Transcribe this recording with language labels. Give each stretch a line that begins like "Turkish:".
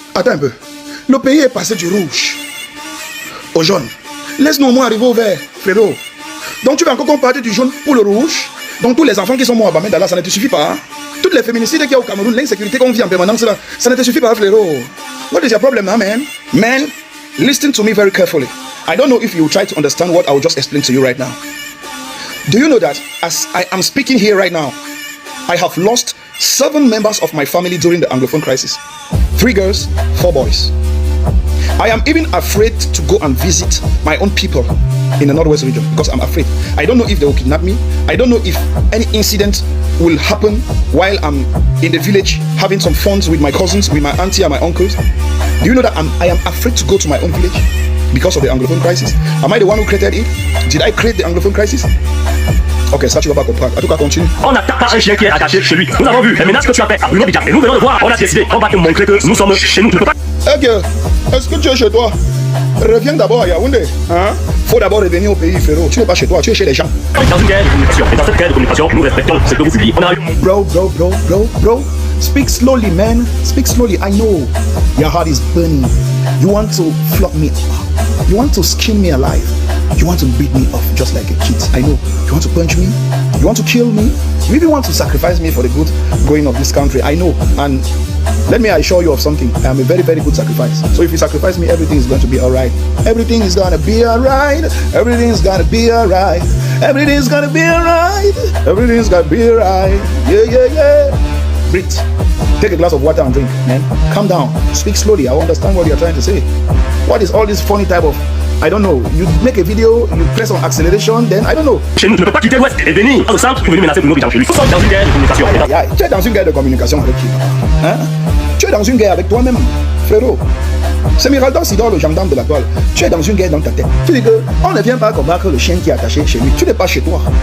French: Attends un peu. Le pays est passé du rouge au jaune. Laisse-nous au moins arriver au vert, frérot. Donc tu vas encore partir du jaune pour le rouge. Donc tous les enfants qui sont morts à Bamenda, là, ça ne te suffit pas. Hein? Toutes les féminicides qu'il y a au Cameroun, l'insécurité qu'on vit en permanence, là, ça ne te suffit pas, frérot.
English: What is your problem now, man? Man, listen to me very carefully. I don't know if you try to understand what I will just explain to you right now. Do you know that as I am speaking here right now, I have lost 7 members of my family during the Anglophone crisis. 3 girls, 4 boys. I am even afraid to go and visit my own people in the Northwest region because I'm afraid. I don't know if they will kidnap me. I don't know if any incident will happen while I'm in the village having some fun with my cousins, with my auntie and my uncles. Do you know that I am afraid to go to my own village because of the Anglophone crisis? Am I the one who created it? Did I create the Anglophone crisis?
French: Ok, ça tu vas pas comprendre. En tout cas, continue. On n'attaque pas un chien qui est attaché chez lui. Nous avons vu les menaces que tu as faites à Bruno Bidjak. Et nous venons de voir, on a décidé, on va te montrer que nous sommes chez nous. Tu ne peux pas... Ok, est-ce que tu es chez toi? Reviens d'abord à Yaoundé. Hein? Faut d'abord revenir au pays, frérot. Tu n'es pas chez toi, tu es chez les gens. Dans une guerre de communication. Et dans cette guerre de communication, nous respectons ce que vous publiez. On a eu...
English: Bro. Speak slowly, man. Speak slowly. I know your heart is burning. You want to flog me up. You want to skin me alive. You want to beat me off just like a kid. I know. You want to punch me. You want to kill me. You even want to sacrifice me for the good going of this country. I know. And let me assure you of something. I am a very, very good sacrifice. So if you sacrifice me, everything is going to be alright. Everything is going to be alright. Everything is going to be alright. Everything is going to be alright. Everything is going to be alright. Yeah. Breathe. Take a glass of water and drink, man. Calm down. Speak slowly. I understand what you're trying to say. What is all this funny type of... I don't know. You make a video, you press on acceleration, then I don't know.
French: Chez nous, tu ne peux pas quitter l'Ouest et venir au centre pour venir menacer Bruno Bidjak chez lui. Nous sommes dans une guerre de communication. Tu es dans une guerre de communication avec qui? Hein? Tu es dans une guerre avec toi-même, frérot. C'est Miraldan Sidor, le gendarme de la toile. Tu es dans une guerre dans ta tête. Tu dis que on ne vient pas combattre le chien qui est attaché chez lui. Tu n'es pas chez toi.